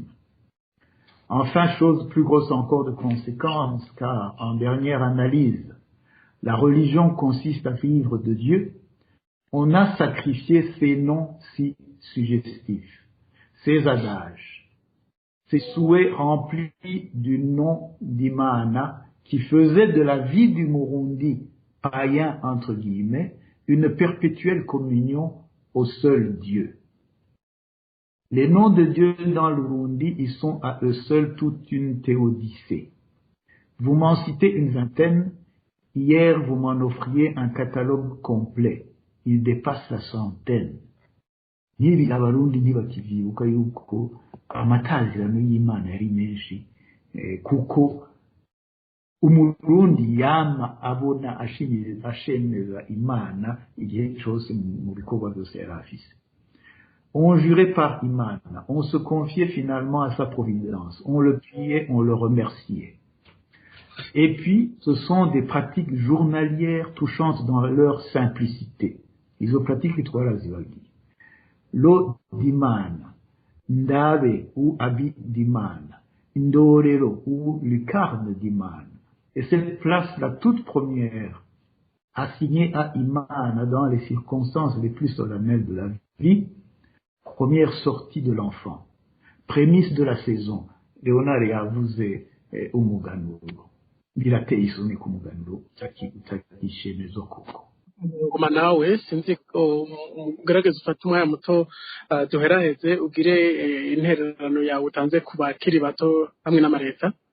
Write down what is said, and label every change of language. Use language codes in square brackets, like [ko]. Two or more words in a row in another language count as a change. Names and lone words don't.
[fr] Enfin, chose plus grosse encore de conséquence, car en dernière analyse, la religion consiste à vivre de Dieu, on a sacrifié ces noms si suggestifs, ces adages, ces souhaits remplis du nom d'Imana qui faisait de la vie du Murundi païen entre guillemets, une perpétuelle communion au seul Dieu. Les noms de Dieu dans le Burundi, ils sont à eux seuls toute une théodicée. Vous m'en citez une vingtaine. Hier, vous m'en offriez un catalogue complet. Il dépasse la centaine. [rn] Nibi abarundi ntibakivyibuka yuko amatazirano y'Imana yari menshi, kuko umurundi yama abona ashemeza Imana igihe cyose mu bikorwa byose yari afise. [fr] On jurait par Imana, on se confiait finalement à sa providence, on le priait, on le remerciait. Et puis, ce sont des pratiques journalières touchantes dans leur simplicité. [rn] Izo pratiques itwara zibagi. [fr] Lo d'Imana, Ndabe ou Abi d'Imana, Ndorero ou Lucarne d'Imana. Et cette place-là, toute première, assignée à Imana dans les circonstances les plus solennelles de la vie, première sortie de l'enfant, prémisse de la saison. [rn] Léonard yavuze umuganuro. Birateye isoni ku muganuro utakishemeza koko. Ngoma nawe sinzi ko ugerageza ufata umwanya muto duheraheze ugire intererano yawe utanze ku bakiri bato hamwe n'amareta.